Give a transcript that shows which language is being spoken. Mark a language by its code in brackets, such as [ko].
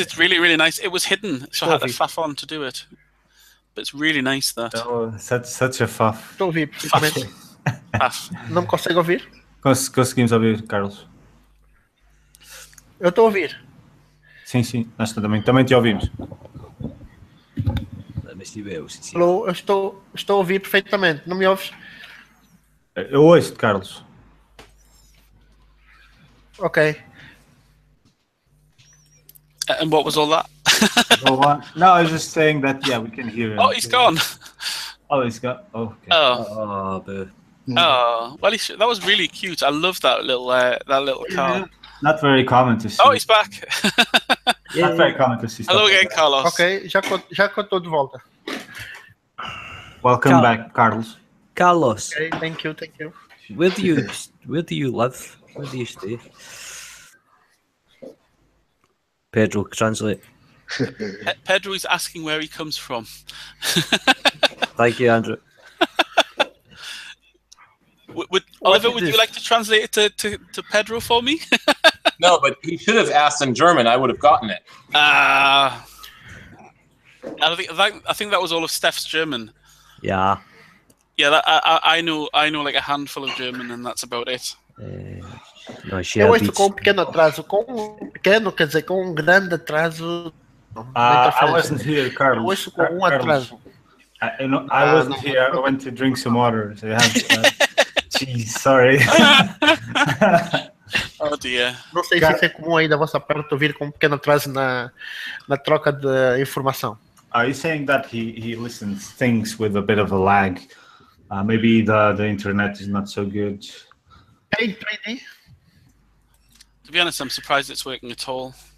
[en] It's really, really nice. It was hidden, so I had to faff on to do it. But it's really nice that. Oh, such a faff. [pt] Estou a ouvir perfeitamente. Não me consegue ouvir? Conseguimos ouvir, Carlos. Eu estou a ouvir. Sim, nós também te ouvimos. Alô, eu estou a ouvir perfeitamente. Não me ouves? Eu ouço-te, Carlos. Ok. [en] And what was all that? No, I was just saying that, yeah, we can hear him. Oh, he's gone. Oh, he's gone. Oh, okay. Oh, well, that was really cute. I love that little car. Yeah. Not very common to see. Oh, he's back. Not very common to see. Hello again, Carlos. [pt] Ok, já que eu estou de volta. [en] Welcome back, Carlos. Carlos. Okay, thank you. Where do you live? Where do you stay? Pedro, translate. Pedro is asking where he comes from. Thank you, Andrew. Oliver, would you like to translate it to Pedro for me? No, but he should have asked in German. I would have gotten it. I think that was all of Steph's German. Yeah. Yeah, I know like a handful of German, and that's about it. No, she [pt] Eu ouço com pequeno atraso. Com pequeno quer dizer com grande atraso. [en] I wasn't here, [pt] Eu Carlos. ouço com atraso. [en] I wasn't here. I went to drink some water. So jeez, sorry. Oh dear. [pt] Não sei se isso é comum aí da vossa parte ouvir com pequeno atraso na troca de informação. [en] Are you saying that he listens things with a bit of a lag? Maybe the internet is not so good. Paint 3D? To be honest, I'm surprised it's working at all.